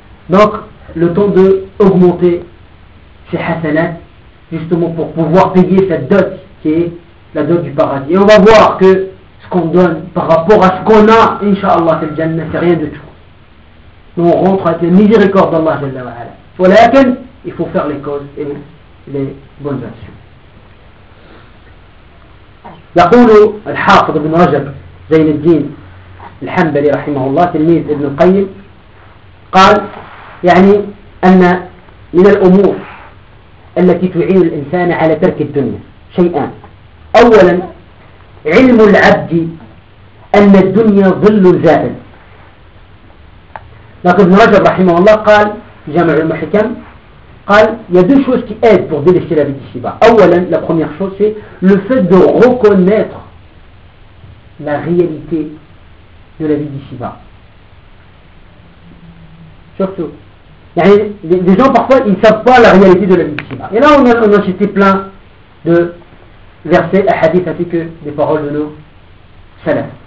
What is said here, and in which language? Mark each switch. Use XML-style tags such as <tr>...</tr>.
<fr>donc le temps de augmenter ces hasanat justement pour pouvoir payer cette dot qui est la dot du paradis et on va voir que ce qu'on donne par rapport à ce qu'on a inshallah c'est le jannah c'est rien de tout on rentre avec la miséricorde d'Allah Jalla wa Ala. Pour laquelle il faut faire les causes et les bonnes actions.</fr> <ar>يقول الحافظ ابن رجب زين الدين الحنبلي رحمه الله تلميذ ابن القيم قال يعني ان من الامور التي تعين الانسان على ترك الدنيا شيئان اولا علم العبد ان الدنيا ظل زائل Donc Ibn Rajab rahimahullah قال جامع المحكم قال</ar> <fr>il y a deux choses qui aident pour délaisser la vie d'ici-bas. La première chose c'est le fait de reconnaître la réalité de la vie d'ici-bas. surtout. Les gens, parfois, ils ne savent pas la réalité de la mitzvah. Et là, on a cité plein de versets, hadith, ainsi que des paroles de nos salafs.</fr>